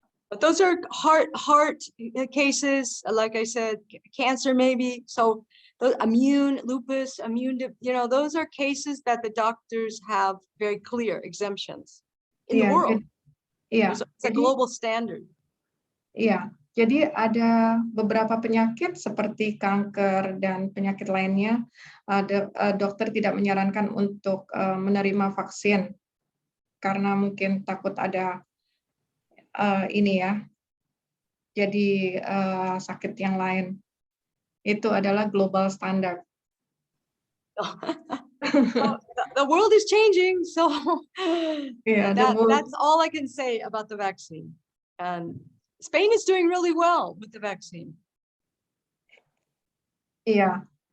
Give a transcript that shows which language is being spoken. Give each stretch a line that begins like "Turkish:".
English: But those are heart cases, like I said, cancer maybe. So those lupus, those are cases that the doctors have very clear exemptions in the world. It's a global standard.
Indonesian: Iya. Jadi ada beberapa penyakit seperti kanker dan penyakit lainnya, dokter tidak menyarankan untuk menerima vaksin karena mungkin takut ada jadi sakit yang lain. Itu adalah
English: global standard. The world is changing, so that's all I can say about the vaccine. And Spain is doing really well with the vaccine. Yeah.